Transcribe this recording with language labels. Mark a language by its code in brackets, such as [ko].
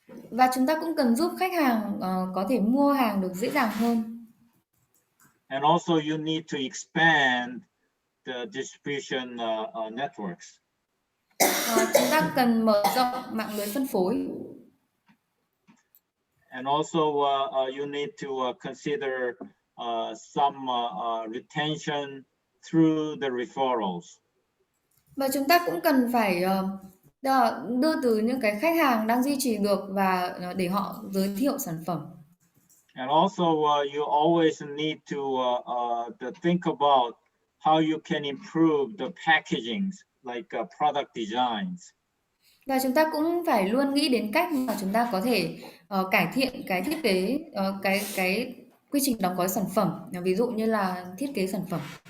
[vi] Và chúng ta cũng cần giúp khách hàng có thể mua hàng được dễ dàng hơn. [en] And also you need to expand the distribution networks. [vi] Chúng ta cần mở rộng mạng lưới phân phối. [en] And also you need to consider some retention through the referrals. [vi] Và chúng ta cũng cần phải đưa từ những cái khách hàng đang duy trì được và để họ giới thiệu sản phẩm. [en] And also you always need to think about how you can improve the packagings, like product designs. [vi] Và chúng ta cũng phải luôn nghĩ đến cách mà chúng ta có thể cải thiện cái thiết kế, cái quy trình đóng gói sản phẩm, ví dụ như là thiết kế sản phẩm.